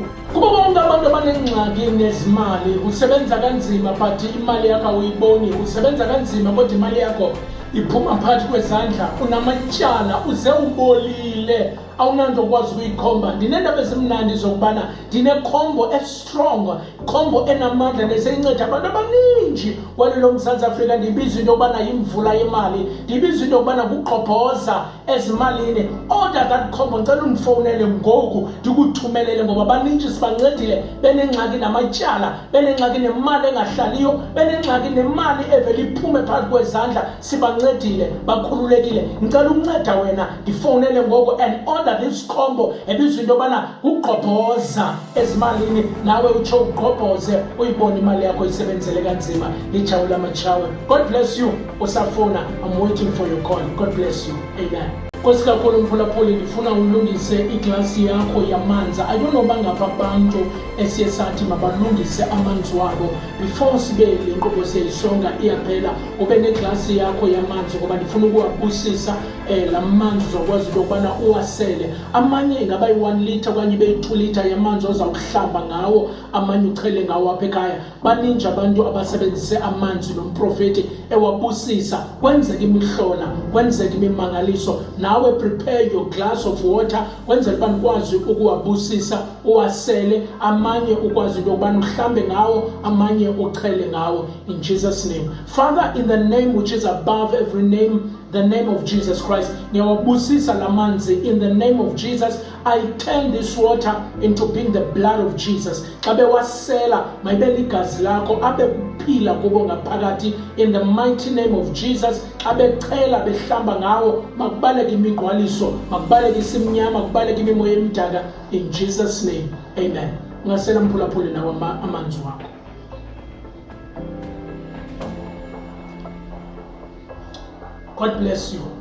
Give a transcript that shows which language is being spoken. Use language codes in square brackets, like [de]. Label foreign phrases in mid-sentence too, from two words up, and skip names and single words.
[xh] Kuba bonke abantu abanengxaki nezimali, usebenza kanzima but imali yakho awuyiboni, usebenza kanzima kodwa imali yakho iphuma phakathi kwezandla, unamatyala, uze ubolile, awunanto okwazi ukuyikhomba. Ndinendaba ezimnandi zokubana ndinekhombo estrong, khombo enamandla neseyinceda abantu abaninji kwelo Mzantsi Afrika. Ndibiza into yokubana yimvula yemali, ndibiza into yokubana kuqhobhoza ezimalini. [en] Order that [xh] khombo, ngicela undifowunele ngoku ndikuthumelele ngoba baninji sibancedile benengxaki namatyala, benengxaki nemali engahlaliyo, benengxaki nemali evele iphume phakathi kwezandla. Sibancedile bakhululekile. Ngicela unceda wena, ndifowunele ngoku [en] and order this [xh] khombo ebizwa into yobana uqhobhoza ezimalini, nawe utsho uqhobhoze uyibone imali yakho isebenzele kanzima. Litshawe lamatshawe. [en] God bless you. Usafona. I'm waiting for your call. God bless you. Amen. [xh] Nkosi kakhulu mphulaphuli, ndifuna ulungise iglasi yakho yamanzi. [en] I don't know [xh] bangapha abantu esiye sathi mabalungise amanzi wabo before sibe le nkqubo siyayisonga iyaphela. Ube neglasi yakho yamanzi ngoba ndifuna ukuwabusisa la manzi uzokwazi into yokubana uwasele. Amanye ingaba yi-1 litre okanye ibe yi-2 litre yamanzi ozawuhlamba ngawo, amanye uchele ngawo apha ekhaya. Baninji abantu abasebenzise amanzi nomprofeti ewabusisa, kwenzeka imihlola, kwenzeka imimangaliso. Nawe [en] prepare your glass of water [xh] kwenzela uba nikwazi ukuwabusisa, uwasele, amanye ukwazi into yokubana uhlambe ngawo, amanye uchele ngawo, [en] in Jesus' name. Father, in the name which is above every name, the name of Jesus Christ, [xh] ngiyawabusisa la manzi [en] in the name of Jesus. I turn this water into being the blood of Jesus. [xh] Xa bewasela mayibe ligazi lakho, abe kuphila kubo ngaphakathi [en] in the mighty name of Jesus. [xh] Xa bechela behlamba ngawo, makubaleke imigqwaliso, makubaleke isimnyama, makubaleke imimoya emdaka, [en] in Jesus' name, amen. [xh] Ungasela mphulaphuli nawo amanzi wakho. [en] God bless you.